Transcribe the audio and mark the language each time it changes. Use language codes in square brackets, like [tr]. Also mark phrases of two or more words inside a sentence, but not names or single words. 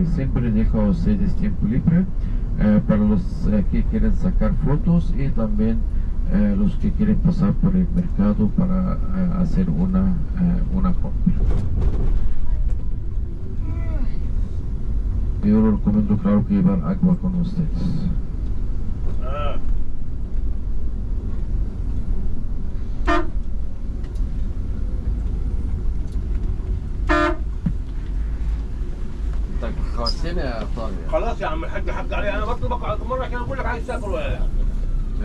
[es] Siempre dejo a ustedes tiempo libre para los que quieren sacar fotos y también los que quieren pasar por el mercado para hacer una compra. Yo lo recomiendo, claro, que llevar agua con ustedes. [ar] خواتيني يا طارق. خلاص يا عم الحاج، حق علي، انا بطلبك مرة عشان اقول لك عايز تاكل ولا لا.